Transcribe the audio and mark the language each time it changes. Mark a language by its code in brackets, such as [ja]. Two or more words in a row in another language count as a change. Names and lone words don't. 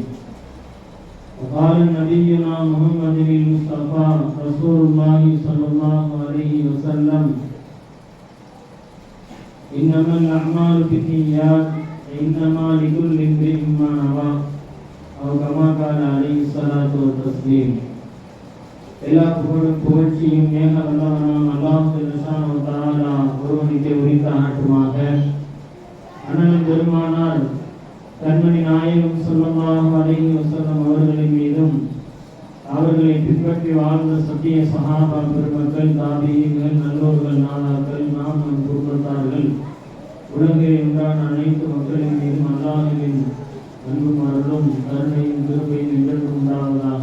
[ar] وقال نبينا محمد المصطفى رسول الله صلى الله عليه وسلم: إنما الأعمال بالنيات إنما لكل امرئ ما نوى. أو كما قال عليه الصلاة والتسليم. [ta] எல்லா புகழும் புகழ்ச்சியும் ஏக வல்லவனாம் அல்லாஹ் சுப்ஹானஹு வ தஆலா ஒருவனுக்கே உரித்தாகட்டுமாக. அண்ணன் பெருமானார் கண்மணி நாயகம் ஸல்லல்லாஹு அலைஹி வஸல்லம் அவர்களின் மீதும் அவர்களை பின்பற்றி வாழ்ந்த சத்திய சஹாபா பெருமக்கள், தாபிஈன்கள், நல்லோர்கள், நாதாக்கள், நாம் நம் குடும்பத்தார்கள், உலகில் உண்டான அனைத்து மக்களின் மீதும் அல்லாஹ்வின் அன்பும் அருளும் கருணையும் கிருபையும் என்றென்றும் உண்டாவதாக.